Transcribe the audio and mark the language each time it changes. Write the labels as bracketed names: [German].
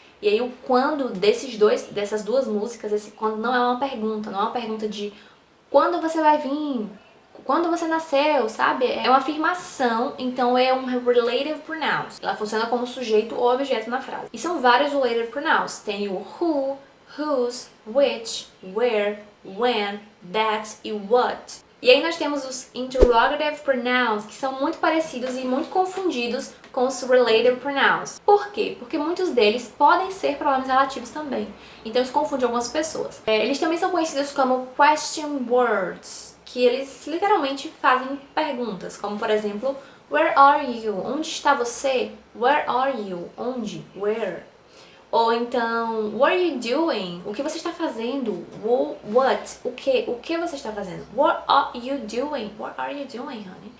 [Portuguese] E aí o quando dessas duas músicas, esse quando não é uma pergunta, não é uma pergunta de quando você vai vir, quando você nasceu, sabe? É uma afirmação, então é um relative pronouns. Ela funciona como sujeito ou objeto na frase. E são vários relative pronouns. Tem o [English] who, whose, which, where, when, that e what. [Portuguese] E aí nós temos os interrogative pronouns, que são muito parecidos e muito confundidos com os relative pronouns. Por quê? Porque muitos deles podem ser pronomes relativos também. Então isso confunde algumas pessoas. Eles também são conhecidos como question words, que eles literalmente fazem perguntas, como por exemplo, [English] where are you? [Portuguese] Onde está você? [English] Where are you? [Portuguese] Onde? Where? Ou então, [English] what are you doing? [Portuguese] O que você está fazendo? [English] What? [Portuguese] O que você está fazendo? [English] What are you doing? What are you doing, honey?